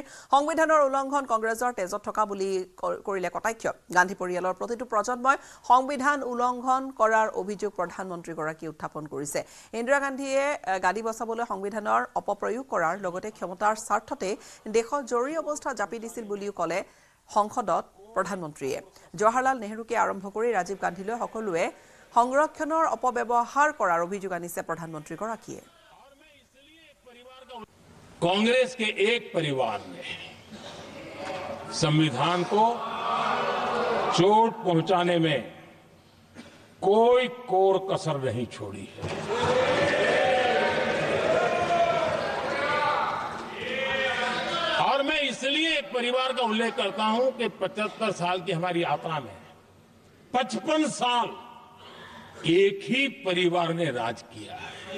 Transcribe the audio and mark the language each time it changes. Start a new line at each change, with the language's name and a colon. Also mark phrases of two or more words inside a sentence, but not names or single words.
Assamese: সংবিধানৰ উলংঘন কংগ্ৰেছৰ তেজত থকা বুলি কৰিলে কটাক্ষ গান্ধী পৰিয়ালৰ প্ৰতিটো প্ৰজন্মই সংবিধান উলংঘন কৰাৰ অভিযোগ প্ৰধানমন্ত্ৰীগৰাকীয়ে উত্থাপন কৰিছে ইন্দিৰা গান্ধীয়ে গাদী বচাবলৈ সংবিধানৰ অপপ্ৰয়োগ কৰাৰ লগতে ক্ষমতাৰ স্বাৰ্থতে দেশত জৰুৰী অৱস্থা জাপি দিছিল বুলিও ক'লে সংসদত প্ৰধানমন্ত্ৰীয়ে জৱাহৰলাল নেহৰুকে আৰম্ভ কৰি ৰাজীৱ গান্ধীলৈ সকলোৱে সংৰক্ষণৰ অপব্যৱহাৰ কৰাৰ অভিযোগ আনিছে প্ৰধানমন্ত্ৰীগৰাকীয়ে
Hindi: कांग्रेस के एक परिवार ने संविधान को चोट पहुंचाने में कोई कोर कसर नहीं छोड़ी है और मैं इसलिए एक परिवार का उल्लेख करता हूं कि 75 साल की हमारी यात्रा में 55 साल एक ही परिवार ने राज किया है